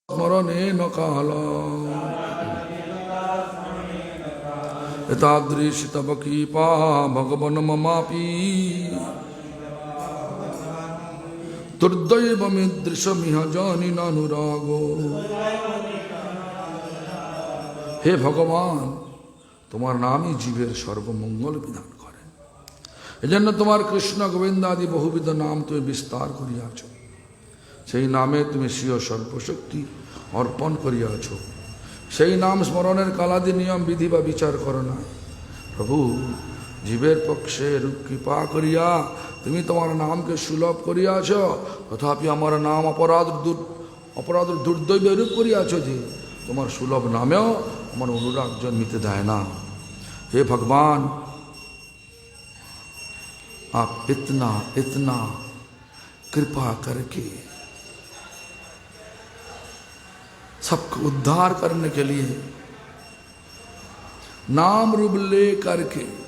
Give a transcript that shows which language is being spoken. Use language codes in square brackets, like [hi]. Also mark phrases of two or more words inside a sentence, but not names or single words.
[sa] स्मरणेन काला एतादृश तव कृपा भगवन् ममापि दुर्दैवमीदृशमिह जानि नानुरागो। [hi] हे भगवान, [bn] তোমার নামই জীবের সর্বমঙ্গল বিধান করে। এজন্য তোমার কৃষ্ণ গোবিন্দ আদি বহুবিধ নাম তুমি বিস্তার করিয়াছ। সেই নামে তুমি স্বীয় সর্বশক্তি অর্পণ করিয়াছ। সেই নাম স্মরণের কালাদি নিয়ম বিধি বা বিচার করো না। প্রভু, জীবের পক্ষে রূপ কৃপা করিয়া তুমি তোমার নামকে সুলভ করিয়াছ, তথাপি আমার নাম অপরাধ দুর্দৈব রূপ করিয়াছ যে তোমার সুলভ নামেও আমার অনুরাগ জন্মিতে দেয় না। [hi] हे भगवान, आप इतना इतना कृपा करके सबको उद्धार करने के लिए नाम रूप ले करके